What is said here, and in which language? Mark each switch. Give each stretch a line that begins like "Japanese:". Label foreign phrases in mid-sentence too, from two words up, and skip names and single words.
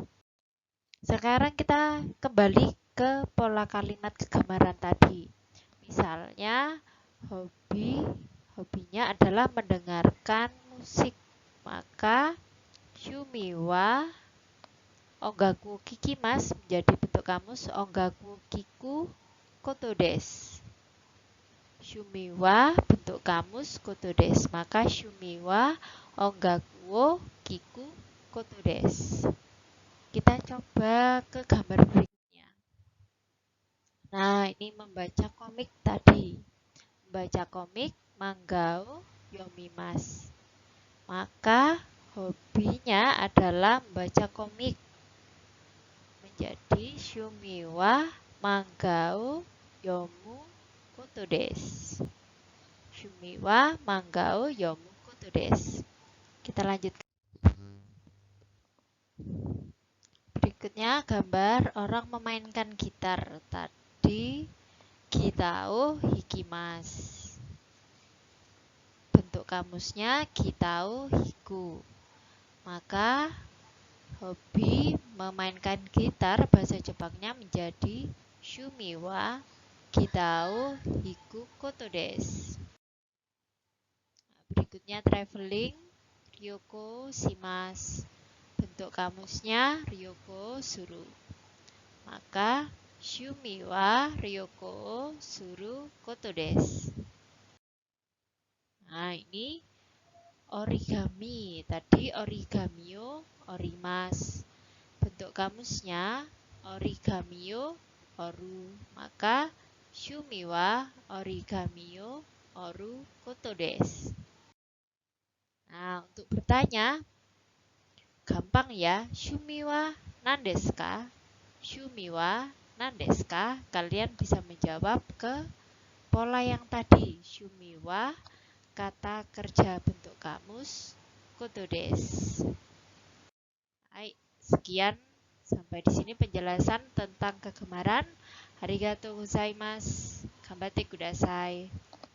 Indonesian: Sekarang kita kembali ke pola kalimat kegambaran tadi. Misalnya, hobinya adalah mendengarkan musik.
Japanese: Maka, 趣味は音楽聞きます
Indonesian: menjadi bentuk kamus
Japanese: 音楽聞くことです. 趣味は
Indonesian: bentuk kamus
Japanese: ことです. Maka 趣味は音楽聞くことです.
Indonesian: Kita coba ke gambar berikutnya. Nah, ini membaca komik tadi. Membaca komik,
Japanese: 漫画を、読みます.
Indonesian: Maka, hobinya adalah membaca komik.
Japanese: Menjadi 趣味は漫画を読むことです. 趣味は漫画を読むことです.
Indonesian: Kita lanjutkan. Berikutnya gambar orang memainkan gitar.
Japanese: Tadi ギターを弾きます.
Indonesian: Bentuk kamusnya
Japanese: ギターを弾く.
Indonesian: Maka hobi memainkan gitar bahasa Jepangnya menjadi
Japanese: 趣味はギターを弾くことです. Berikutnya traveling 旅行します.
Indonesian: Bentuk kamusnya
Japanese: 旅行する. Maka 趣味は旅行することです.
Indonesian: Nah, ini origami.
Japanese: Tadi 折り紙を折ります.
Indonesian: Bentuk kamusnya
Japanese: 折り紙を折る. Maka 趣味は折り紙を折ることです.
Indonesian: Nah, untuk bertanya gampang ya.
Japanese: 趣味は何ですか？趣味は何ですか?
Indonesian: Kalian bisa menjawab ke pola yang tadi.
Japanese: 趣味は
Indonesian: kata kerja bentuk kamus
Japanese: ことです.
Indonesian: Hai, sekian sampai di sini penjelasan tentang kegemaran.
Japanese: ありがとうございます。頑張ってください.